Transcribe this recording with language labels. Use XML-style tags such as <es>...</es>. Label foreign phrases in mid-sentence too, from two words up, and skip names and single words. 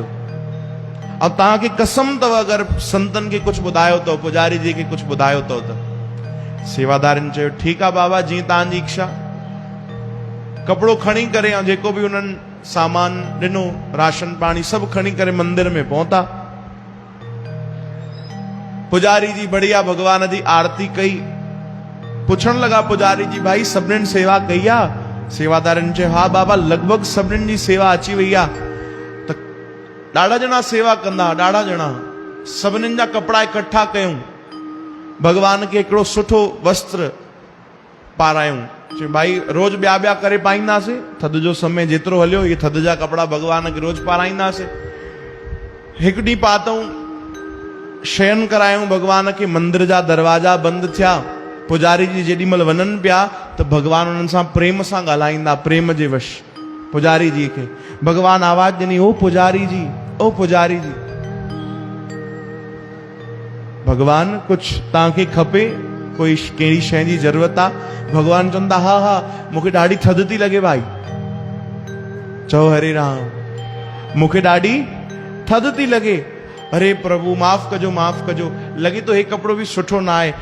<sd>ऐं तव्हांखे कसम अथव अगरि संतनि खे कुझु ॿुधायो अथव, पुजारी जी खे कुझु ॿुधायो अथव त। सेवादारनि चयो ठीकु आहे बाबा, जीअं तव्हांजी इच्छा। कपिड़ो खणी करे ऐं जेको बि उन्हनि सामान ॾिनो, राशन पाणी सभु खणी करे मंदिर में पहुता। पुजारी जी बढ़िया भगवान जी आरती कई। पुछण लॻा पुजारी जी, भाई सभिनीनि सेवा कई आहे? सेवादारनि चयो हा बाबा, लॻभॻि सभिनीनि जी सेवा अची वई आहे। त ॾाढा ॼणा सेवा कंदा, ॾाढा ॼणा, सभिनीनि जा कपिड़ा इकट्ठा कयूं, भगवान खे हिकिड़ो सुठो वस्त्र पारायूं। चयो भाई रोज़ ॿिया ॿिया करे पाईंदासीं, थधि जो समय जेतिरो हलियो इहे थधि जा कपिड़ा भगवान खे रोज़ पाराईंदासीं। हिकु ॾींहुं पातऊं, शयन करायूं भगवान खे, मंदिर जा दरवाजा बंदि थिया। पुजारी जी जेॾी महिल वञनि पिया त भगवान उन्हनि सां प्रेम सां ॻाल्हाईंदा, प्रेम जे वश पुजारी जी खे। भगवान आवाज़ ॾिनी, ओ पुजारी जी, ओ पुजारी जी। भगवान कुझु तव्हांखे खपे, कोई कहिड़ी शइ जी ज़रूरत आहे? भगवान चवंदा हा हा, मूंखे ॾाढी थधि थी लॻे भाई। चओ हरे राम। मूंखे ॾाढी थधि थी लॻे। अरे प्रभु माफ़ कजो, माफ़ कजो, लॻे तो हे कपिड़ो बि सुठो न आहे।</sd>